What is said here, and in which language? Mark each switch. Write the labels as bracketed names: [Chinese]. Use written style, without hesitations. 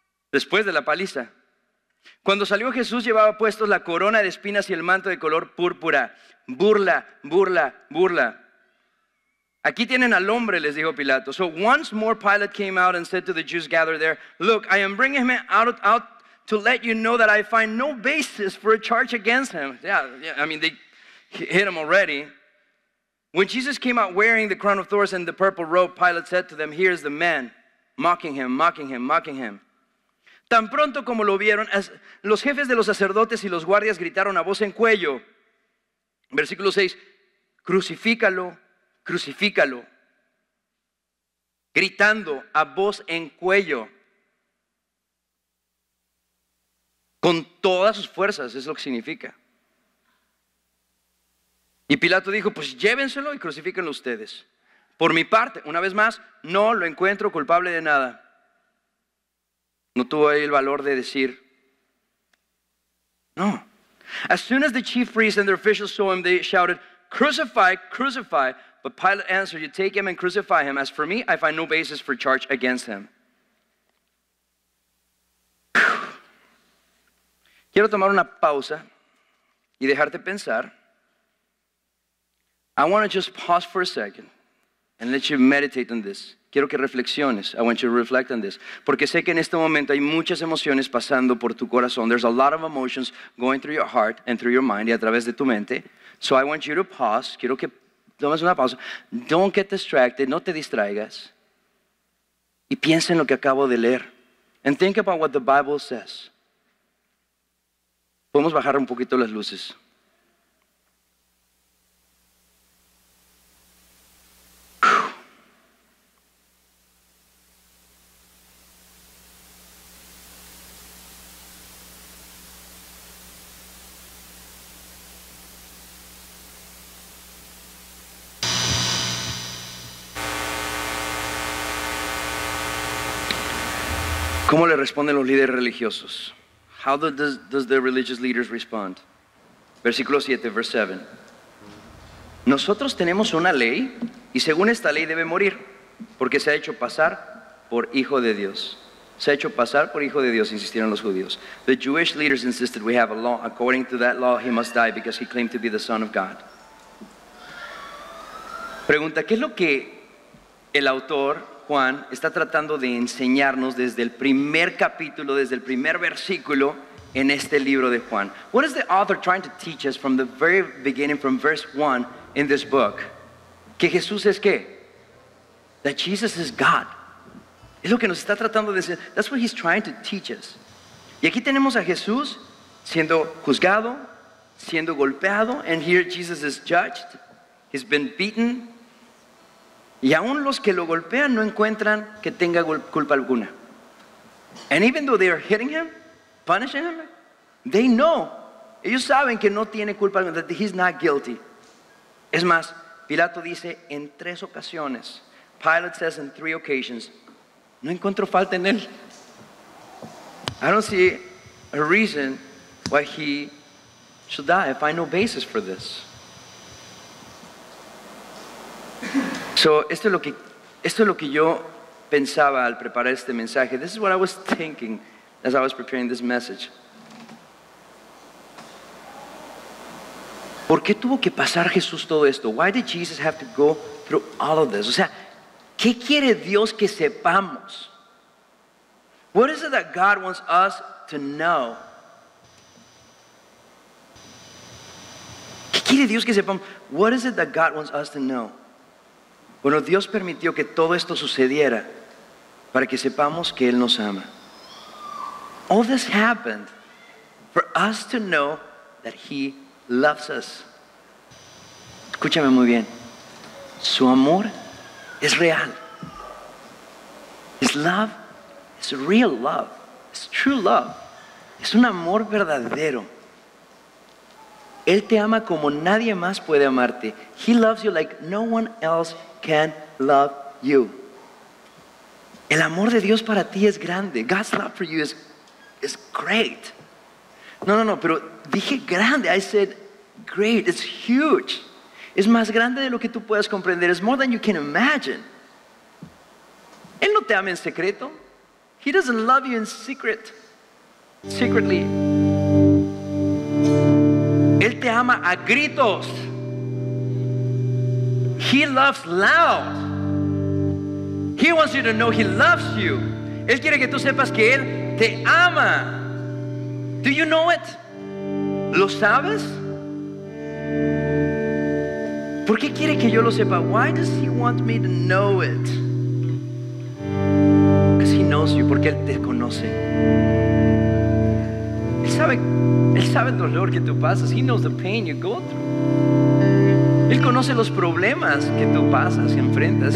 [Spanish] Después de la paliza. Cuando salió Jesús llevaba puestos la corona de espinas y el manto de color púrpura. Burla, burla, burla. Aquí tienen al hombre, les dijo Pilato. [English] So once more Pilate came out and said to the Jews gathered there, look, I am bringing him out to let you know that I find no basis for a charge against him. Yeah, I mean, they hit him already. When Jesus came out wearing the crown of thorns and the purple robe, Pilate said to them, here's the man, mocking him, mocking him, mocking him. [Spanish] Tan pronto como lo vieron, los jefes de los sacerdotes y los guardias gritaron a voz en cuello. Versículo 6, crucifícalo, crucifícalo. Gritando a voz en cuello. Con todas sus fuerzas, es lo que significa. Y Pilato dijo, pues llévenselo y crucifíquenlo ustedes. Por mi parte, una vez más, no lo encuentro culpable de nada. No tuvo ahí el valor de decir, no. [English] As soon as the chief priests and their officials saw him, they shouted, crucify, crucify. But Pilate answered, you take him and crucify him. As for me, I find no basis for charge against him. [Spanish] Quiero tomar una pausa y dejarte pensar. [English] I want to just pause for a second and let you meditate on this. [Spanish] Quiero que reflexiones. [English] I want you to reflect on this. [Spanish] Porque sé que en este momento hay muchas emociones pasando por tu corazón. [English] There's a lot of emotions going through your heart and through your mind [Spanish] y a través de tu mente. [English] So I want you to pause. [Spanish] Quiero que tomes una pausa. [English] Don't get distracted. [Spanish] No te distraigas. Y piensa en lo que acabo de leer. [English] And think about what the Bible says. [Spanish] Podemos bajar un poquito las luces. ¿Cómo le responden los líderes religiosos? [English] How does the religious leaders respond? [Spanish] Versículo 7, [English] verse 7. [Spanish] Nosotros tenemos una ley y según esta ley debe morir porque se ha hecho pasar por hijo de Dios. Se ha hecho pasar por hijo de Dios, insistieron los judíos. The Jewish leaders insisted we have a law. According to that law, he must die because he claimed to be the Son of God. Pregunta, ¿qué es lo que el autor Juan está tratando de enseñarnos desde el primer capítulo, desde el primer versículo en este libro de Juan? [English] What is the author trying to teach us from the very beginning, from verse 1 in this book? [Spanish] Que Jesús es ¿qué? [English] That Jesus is God. [Spanish] Es lo que nos está tratando de decir. [English] That's what he's trying to teach us. [Spanish] Y aquí tenemos a Jesús siendo juzgado, siendo golpeado, [English] and here Jesus is judged. He's been beaten. [Spanish] Y aún los que lo golpean no encuentran que tenga culpa alguna. [English] And even though they are hitting him, punishing him, they know, [Spanish] ellos saben que no tiene culpa alguna, [English] that he's not guilty. [Spanish] Es más, Pilato dice en 3 ocasiones, [English] Pilate says in 3 occasions, [Spanish] no encuentro falta en él. [English] I don't see a reason why he should die. I find no basis for this. [Spanish] So, esto es lo que yo pensaba al preparar este mensaje. [English] This is what I was thinking as I was preparing this message. [Spanish] ¿Por qué tuvo que pasar Jesús todo esto? [English] Why did Jesus have to go through all of this? [Spanish] O sea, ¿qué quiere Dios que sepamos? [English] What is it that God wants us to know? [Spanish] ¿Qué quiere Dios que sepamos? [English] What is it that God wants us to know? [Spanish] Bueno, Dios permitió que todo esto sucediera para que sepamos que Él nos ama. [English] All this happened for us to know that He loves us. [Spanish] Escúchame muy bien. Su amor es real. [English] His love is real love. It's true love. [Spanish] Es un amor verdadero. Él te ama como nadie más puede amarte. [English] He loves you like no one else can love you. [Spanish] El amor de Dios para ti es grande. [English] God's love for you is great. [Spanish] No, pero dije grande. [English] I said great. It's huge. [Spanish] Es más grande de lo que tú puedas comprender. [English] It's more than you can imagine. [Spanish] Él no te ama en secreto. [English] He doesn't love you in secretly. [Spanish] Él te ama a gritos. [English] He loves loud. He wants you to know He loves you. [Spanish] Él quiere que tú sepas que Él te ama. [English] Do you know it? [Spanish] ¿Lo sabes? ¿Por qué quiere que yo lo sepa? [English] Why does He want me to know it? Because He knows you, [Spanish] porque Él te conoce. Él sabe el dolor que tú pasas. [English] He knows the pain you go through. [Spanish] Él conoce los problemas que tú pasas, que enfrentas.